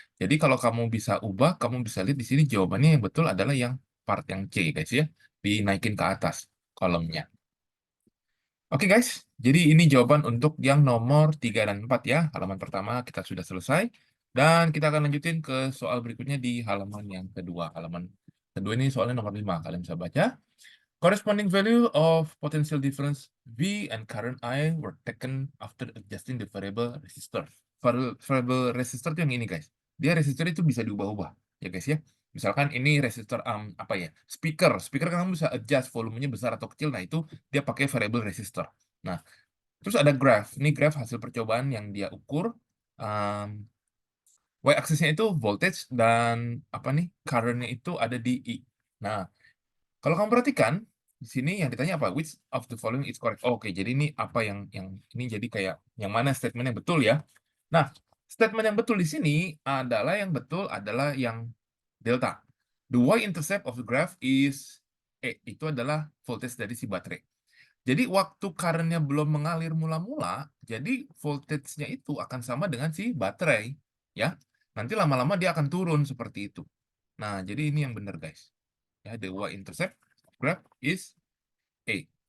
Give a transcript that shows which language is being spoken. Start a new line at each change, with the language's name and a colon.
Indonesian: Jadi kalau kamu bisa ubah, kamu bisa lihat di sini jawabannya yang betul adalah yang part yang C guys ya. Dinaikin ke atas kolomnya. Oke guys, jadi ini jawaban untuk yang nomor 3 dan 4 ya. Halaman pertama kita sudah selesai. Dan kita akan lanjutin ke soal berikutnya di halaman yang kedua. Halaman kedua ini soalnya nomor 5. Kalian bisa baca.
English: Corresponding value of potential difference V and current I were taken after adjusting the variable resistor.
Indonesian: Variable resistor itu yang ini guys. Dia resistor itu bisa diubah-ubah ya guys ya. Misalkan ini resistor apa ya? Speaker kan kamu bisa adjust volumenya besar atau kecil. Nah, itu dia pakai variable resistor. Nah, Terus ada graph. Ini graph hasil percobaan yang dia ukur. Um, Y-aksisnya itu voltage dan apa nih current-nya itu ada di I. Nah, kalau kamu perhatikan di sini yang ditanya apa?
English: Which of the following is correct?
Indonesian: Oke, jadi ini apa yang ini jadi kayak yang mana statement yang betul ya? Nah, statement yang betul di sini adalah yang betul adalah yang delta.
English: The y-intercept of the graph is itu adalah voltage dari si baterai.
Indonesian: Jadi waktu current-nya belum mengalir mula-mula, jadi voltage-nya itu akan sama dengan si baterai, ya. Nanti lama-lama dia akan turun seperti itu. Nah, jadi ini yang benar, guys.
English: Ya, the y-intercept graph is A.